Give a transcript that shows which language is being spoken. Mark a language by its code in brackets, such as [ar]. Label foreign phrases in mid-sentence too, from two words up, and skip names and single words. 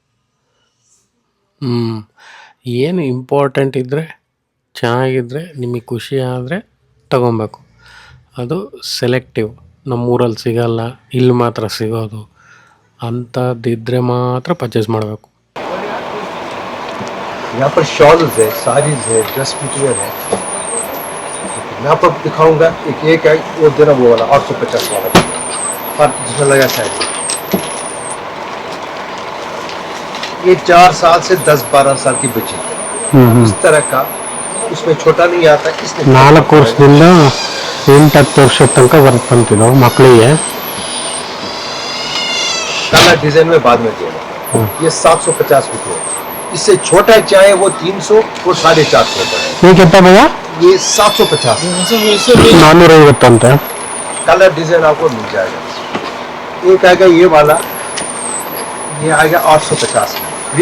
[kn] ಏನು ಇಂಪಾರ್ಟೆಂಟ್ ಇದ್ದರೆ, ಚೆನ್ನಾಗಿದ್ದರೆ, ನಿಮಗೆ ಖುಷಿ ಆದರೆ ತಗೊಬೇಕು. ಅದು ಸೆಲೆಕ್ಟಿವ್, ನಮ್ಮೂರಲ್ಲಿ ಸಿಗಲ್ಲ, ಇಲ್ಲಿ ಮಾತ್ರ ಸಿಗೋದು ಅಂಥದ್ದಿದ್ದರೆ ಮಾತ್ರ ಪರ್ಚೇಸ್ ಮಾಡಬೇಕು. [hi] यहाँ पर शॉल्स है, साड़ीज है, [en] dress material [hi] है. मैं आपको दिखाऊंगा. एक है वो देना वो वाला 850 वाला और जिसमें लगा साइड. ये 4 साल से 10-12 साल की बच्ची इस तरह का, उसमें छोटा नहीं आता. इसमें [kn] 4 ವರ್ಷದಿಂದ 8-10 ವರ್ಷದ ತನಕ ಬರ್ತಂತಿದ್ದು ಮಕ್ಕಳಿಗೆ. [en] colour design [hi] में बाद में देगा. ये 750 रुपये. इससे छोटा चाहे वो 300 और 450 रुपये. ये कितना भैया? ये 750. [kn] 450 ಅಂತ. [en] colour design [hi] आपको मिल जाएगा. एक आएगा ये वाला, ये आएगा 850 विथ